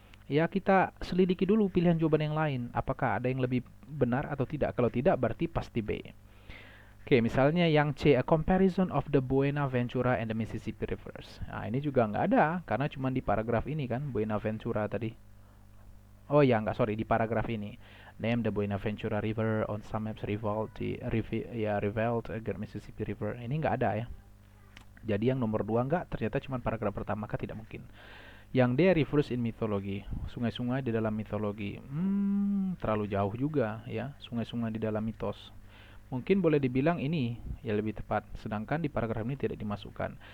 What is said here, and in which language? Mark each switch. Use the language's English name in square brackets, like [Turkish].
[Indonesian] Ya, kita selidiki dulu pilihan jawaban yang lain. Apakah ada yang lebih benar atau tidak? Kalau tidak, berarti pasti B. Oke, misalnya yang C, [English] a comparison of the Buenaventura and the Mississippi Rivers. [Indonesian] Nah, ini juga nggak ada, karena cuma di paragraf ini kan, Buenaventura tadi. Oh ya, nggak, sorry, di paragraf ini. [English] Name the Buenaventura River on some maps revolved against Mississippi River. [Indonesian] Ini nggak ada ya. Jadi yang nomor 2 nggak, ternyata cuma paragraf pertama, maka tidak mungkin. Yang D, [English] rivers in mythology, [Indonesian] sungai-sungai di dalam mitologi. Terlalu jauh juga ya, sungai-sungai di dalam mitos. Mungkin boleh dibilang ini ya lebih tepat, sedangkan di paragraf ini tidak dimasukkan.